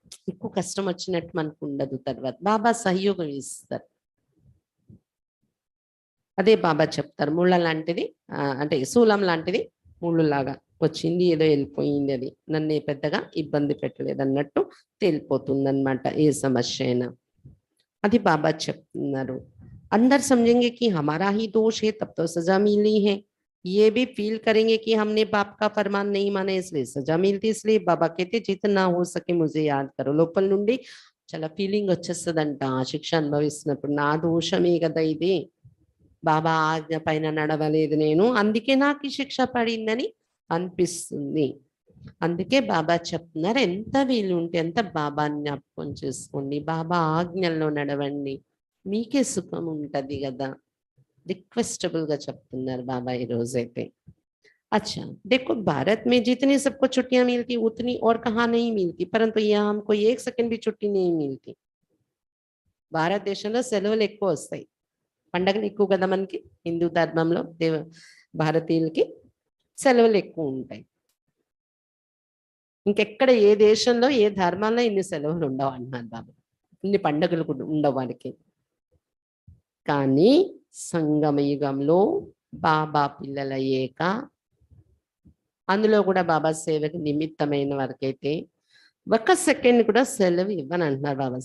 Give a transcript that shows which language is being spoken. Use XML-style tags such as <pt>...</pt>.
<te>ఎక్కువ కష్టం వచ్చినట్టు మనకు ఉండదు. తర్వాత బాబా సహయోగం ఇస్తారు. అదే బాబా చెప్తారు, ముళ్ళ లాంటిది అంటే శూలం లాంటిది ముళ్ళులాగా వచ్చింది, ఏదో వెళ్ళిపోయింది, అది నన్నే పెద్దగా ఇబ్బంది పెట్టలేదు అన్నట్టు తేలిపోతుంది అనమాట ఏ సమస్య అయినా. అది బాబా చెప్తున్నారు.</te> <hi>अंदर समझेंगे कि हमारा ही दोष है तब तो सजा मिली है, ये भी फील करेंगे कि हमने बाप का फरमान नहीं माना इसलिए सजा मिलती। इसलिए बाबा कहते जितना हो सके मुझे याद करो.</hi> <te>లోపల నుండి చాలా ఫీలింగ్ వచ్చేస్తుందంట ఆ శిక్ష అనుభవిస్తున్నప్పుడు, నా దోషమే కదా ఇది, బాబా ఆజ్ఞ పైన నడవలేదు నేను, అందుకే నాకు ఈ శిక్ష పడిందని అనిపిస్తుంది. అందుకే బాబా చెప్తున్నారు, ఎంత వీలుంటే అంత బాబా జ్ఞాపకం చేసుకోండి, బాబా ఆజ్ఞల్లో నడవండి, మీకే సుఖం ఉంటది కదా. రిక్వెస్టబుల్ గా చెప్తున్నారు బాబా ఈ రోజైతే.</te> <hi>अच्छा देखो, भारत में जितनी सबको छुट्टियां मिलती उतनी और कहाँ नहीं मिलती, परंतु यहाँ हमको 1 सेकंड भी छुट्टी नहीं मिलती.</hi> <te>భారతదేశంలో సెలవులు ఎక్కువ వస్తాయి, పండగలు ఎక్కువ కదా మనకి. హిందూ ధర్మంలో భారతీయులకి సెలవులు ఎక్కువ ఉంటాయి. ఇంకెక్కడ ఏ దేశంలో ఏ ధర్మంలో ఇన్ని సెలవులు ఉండవు అంటున్నారు బాబా. ఇన్ని పండుగలు కూడా ఉండవు వారికి. కానీ సంగమయుగంలో బాబా పిల్లలయ్యాక, అందులో కూడా బాబా సేవకి నిమిత్తమైన వరకైతే 1 సెకండ్ కూడా సెలవు ఇవ్వని అంటున్నారు బాబా.</te>